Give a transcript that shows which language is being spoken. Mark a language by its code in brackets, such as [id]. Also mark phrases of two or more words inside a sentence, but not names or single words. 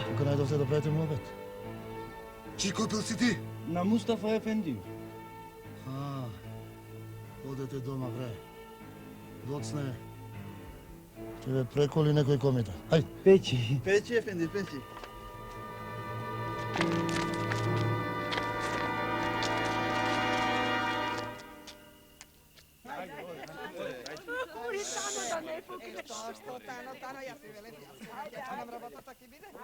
[mk] Како најдовте да правите муабет? Чи копил си ти? На Мустафа Ефенди. Одете дома, бре. Доцне. Ќе ве преколи некој комита. Ајде. Печи. Печи, Ефенди, печи. Tano, ja si velem, ja nam работа таки биде.